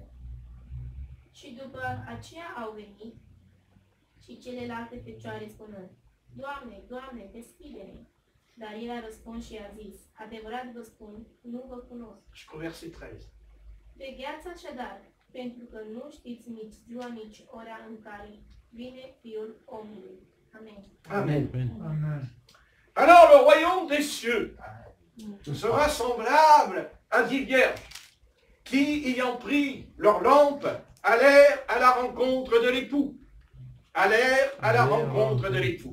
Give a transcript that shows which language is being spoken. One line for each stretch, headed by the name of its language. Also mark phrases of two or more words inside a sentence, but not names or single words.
Romanian: Și după aceea au venit și celelalte fecioare spunând: Doamne, Doamne, deschide-ne! Dar el a răspuns și a zis: adevărat vă spun, nu vă cunosc.
French: Jusqu'au verset 13.
Romanian: Vegheați așadar, pentru că nu știți nici ziua, nici ora în care vine Fiul omului. Amen. Amen. Amen.
French: Alors le royaume des cieux sera semblable à 10 vierges qui, ayant pris leur lampe, allèrent à la rencontre de l'époux. Allèrent à la rencontre de l'époux.